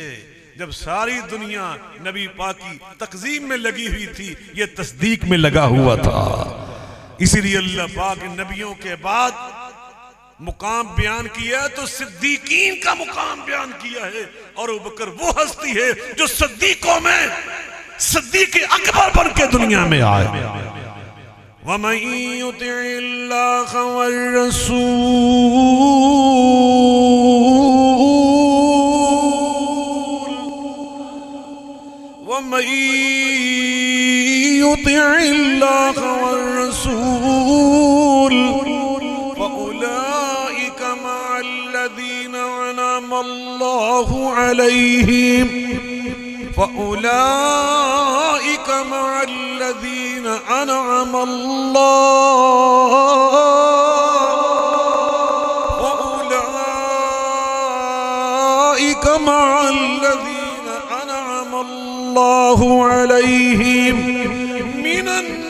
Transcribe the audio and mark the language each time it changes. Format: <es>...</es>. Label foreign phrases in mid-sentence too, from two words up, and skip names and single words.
<ur>جب ساری دنیا نبی پاک کی تعظیم میں لگی ہوئی تھی، یہ تصدیق میں لگا ہوا تھا. اسی لیے اللہ پاک نبیوں کے بعد مقام بیان کیا تو صدیقین کا مقام بیان کیا ہے. اور ابو بکر وہ ہستی ہے جو صدیقوں میں صدیق اکبر بن کے دنیا میں آئے.</ur> <ar>ومن يطع الله والرسول، ومن يطع الله والرسول فأولئك مع الذين أنعم الله عليهم, فأولئك مع الذين أنعم الله، فأولئك مع الذين أنعم الله عليهم من</ar>